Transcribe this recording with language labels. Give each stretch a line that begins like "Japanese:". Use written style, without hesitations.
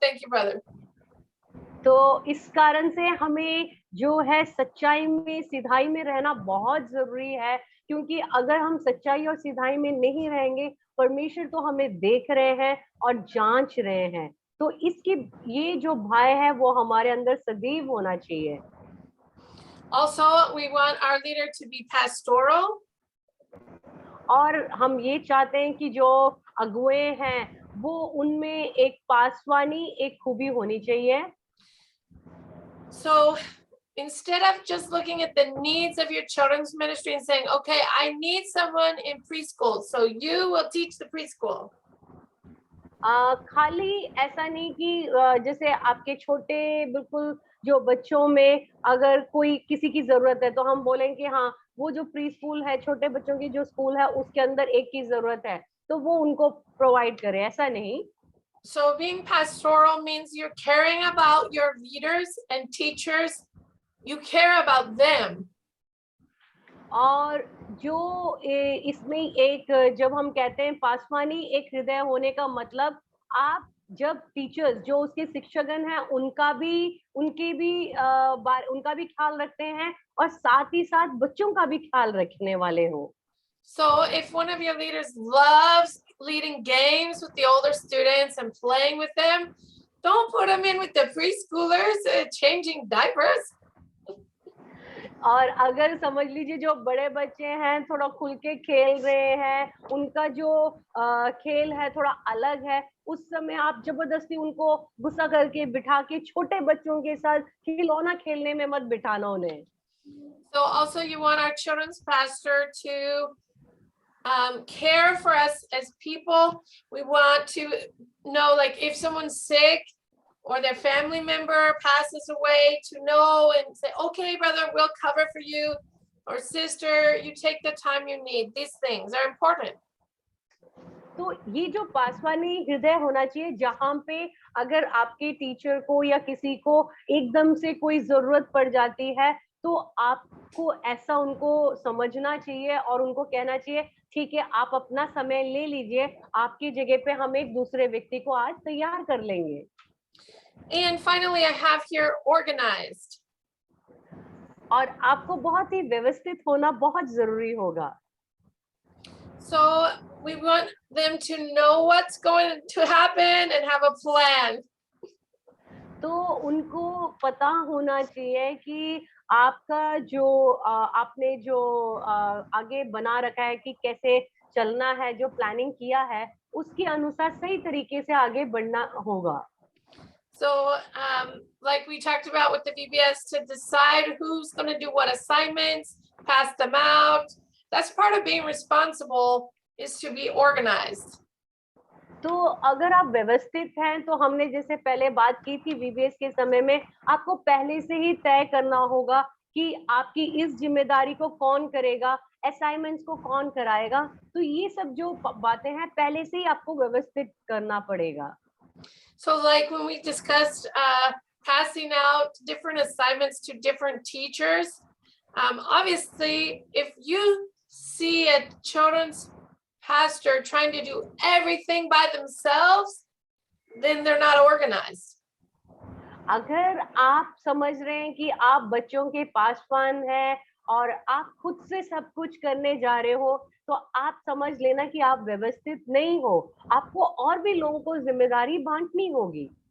English: Thank you, brother.
Hindi: तो इस कारण से हमें जो है सच्चाई में, सिधाई में रहना बहुत जरूरी है, क्योंकि अगर हम सच्चाई और सिधाई में नहीं रहेंगे, परमेश्वर तो हमें देख रहे हैं और जांच रहे हैं। तो इसकी ये जो भय है वो हमारे अंदर सदैव होना चाहिए।
English: Also, we want our leader to be pastoral.
Hindi: और हम ये चाहते हैं कि जो अगुए हैं वो उनमें एक पासवानी, एक खूबी होनी चाहिए।
English: So instead of just looking at the needs of your children's ministry and saying, okay, I need someone in preschool, so you will teach the preschool.
Hindi: खाली ऐसा नहीं कि जैसे आपके छोटे बिल्कुल जो बच्चों में अगर कोई किसी की जरूरत है तो हम बोलेंगे हाँ वो जो प्री स्कूल है, छोटे बच्चों की जो स्कूल है उसके अंदर एक की जरूरत है, तो वो उनको प्रोवाइड करें, ऐसा नहीं।
English: So being pastoral means you're caring about your leaders and teachers. You care about them.
Hindi: और जो इसमें एक, जब हम कहते हैं पासवानी एक हृदय होने का मतलब, आप जब टीचर्स जो उसके शिक्षकगण हैं उनका भी उनका भी ख्याल रखते हैं और साथ ही साथ बच्चों का भी ख्याल रखने वाले हो।
English: So if one of your leaders loves leading games with the older students and playing with them, don't put them in with the preschoolers changing diapers.
Hindi: और अगर समझ लीजिए जो बड़े बच्चे हैं थोड़ा खुल के खेल रहे हैं, उनका जो खेल है थोड़ा अलग है, उस समय आप जबरदस्ती उनको गुस्सा करके बिठा के छोटे बच्चों के साथ खिलौना खेलने में मत बिठाना उन्हें।
English: So also you want our children's pastor to care for us as people. We want to know, like, if someone's sick or their family member passes away, to know and say, okay, brother, we'll cover for you, or sister, you take the time you need. These things are important.
Hindi: तो ये जो पासवानी हृदय होना चाहिए, जहाँ पे अगर आपके टीचर को या किसी को एकदम से कोई जरूरत पड़ जाती है, तो आपको ऐसा उनको समझना चाहिए और उनको कहना चाहिए, ठीक है, आप अपना समय ले लीजिए, आपकी जगह पे हम एक दूसरे व्यक्ति को आज तैयार कर लेंगे।
English: And finally, I have here organized.
Hindi: और आपको बहुत ही व्यवस्थित होना बहुत जरूरी होगा।
English: So we want them to know what's going to happen and have a plan.
Hindi: तो उनको पता होना चाहिए कि आपका जो आपने जो आगे बना रखा है कि कैसे चलना है, जो प्लानिंग किया है उसके अनुसार सही तरीके से आगे बढ़ना होगा।
English: So like we talked about with the VBS, to decide who's going to do what assignments, pass them out. That's part of being responsible, is to be organized.
Hindi: तो अगर आप व्यवस्थित हैं, तो हमने जैसे पहले बात की थी वीबीएस के समय में, आपको पहले से ही तय करना होगा कि आपकी इस जिम्मेदारी को कौन करेगा, असाइनमेंट्स को कौन कराएगा। तो ये सब जो बातें हैं पहले से ही आपको व्यवस्थित करना पड़ेगा।
English: So like when we discussed passing out different assignments to different teachers, obviously if you see a children's pastor trying to do everything by themselves, then they're not organized.
Hindi: अगर आप समझ रहे हैं कि आप बच्चों के पासवान हैं और आप खुद से सब कुछ करने जा रहे हो, तो आप समझ लेना कि आप व्यवस्थित नहीं हो, आपको और भी लोगों को जिम्मेदारी बांटनी होगी।